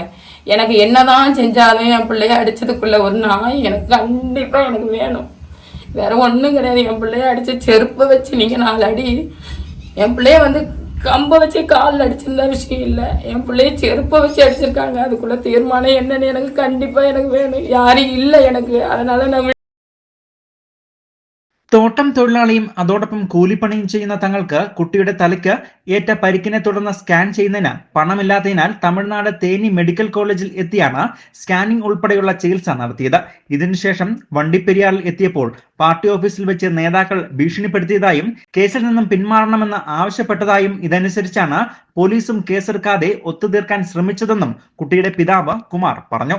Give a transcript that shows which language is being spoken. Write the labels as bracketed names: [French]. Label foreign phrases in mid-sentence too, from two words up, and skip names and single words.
[Tamil] எனக்கு என்னதான் செஞ்சாலும் என் பிள்ளைய அடித்ததுக்குள்ளே ஒரு நாய் எனக்கு கண்டிப்பாக எனக்கு வேணும். வேற ஒன்றும் கிடையாது. என் பிள்ளைய அடித்து செருப்பை வச்சு நீங்கள் 4 அடி, என் பிள்ளைய வந்து கம்பை வச்சு காலில் அடிச்சிருந்தா விஷயம் இல்லை, என் பிள்ளைய செருப்பை வச்சு அடிச்சிருக்காங்க. அதுக்குள்ள தீர்மானம் என்னன்னு எனக்கு கண்டிப்பாக எனக்கு வேணும். யாரும் இல்லை எனக்கு. அதனால நான் [Malayalam] തോട്ടം തൊഴിലാളിയും അതോടൊപ്പം കൂലിപ്പണിയും ചെയ്യുന്ന തങ്ങൾക്ക് കുട്ടിയുടെ തലയ്ക്ക് ഏറ്റ പരിക്കിനെ തുടർന്ന് സ്കാൻ ചെയ്യുന്നതിന് പണമില്ലാത്തതിനാൽ തമിഴ്നാട് തേനി മെഡിക്കൽ കോളേജിൽ എത്തിയാണ് സ്കാനിംഗ് ഉൾപ്പെടെയുള്ള ചികിത്സ നടത്തിയത്. ഇതിനുശേഷം വണ്ടിപ്പെരിയാറിൽ എത്തിയപ്പോൾ പാർട്ടി ഓഫീസിൽ വെച്ച് നേതാക്കൾ ഭീഷണിപ്പെടുത്തിയതായും കേസിൽ നിന്നും പിന്മാറണമെന്ന് ആവശ്യപ്പെട്ടതായും ഇതനുസരിച്ചാണ് പോലീസും കേസെടുക്കാതെ ഒത്തുതീർക്കാൻ ശ്രമിച്ചതെന്നും കുട്ടിയുടെ പിതാവ് കുമാർ പറഞ്ഞു.